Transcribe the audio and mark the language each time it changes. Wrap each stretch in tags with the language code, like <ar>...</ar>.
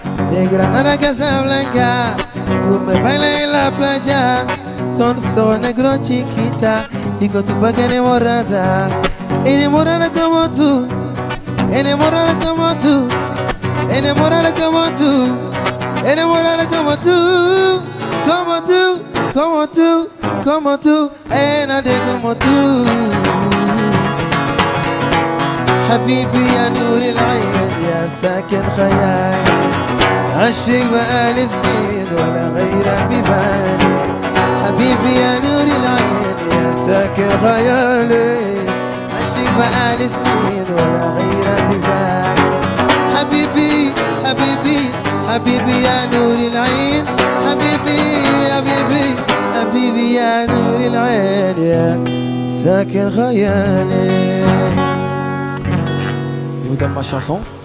<es>De Granada que Blanca, tú me bailas en la playa, ton son negro chiquita, y con tu boca enamorada como tú, enamorada como tú, enamorada como tú, enamorada como tú, como tú, como tú, como tú, nadie como tú.</es> <ar>حبيبي يا نور العين يا ساكن خيالي، عالشيق بقالي سنين ولا غيرك ببالي. حبيبي يا نور العين يا ساكن خيالي، عالشيق بقالي سنين ولا غيرك ببالي. حبيبي حبيبي حبيبي يا نور العين حبيبي حبيبي حبيبي يا نور العين يا ساكن خيالي.</ar> <fr>Je vous donne ma chanson.</fr>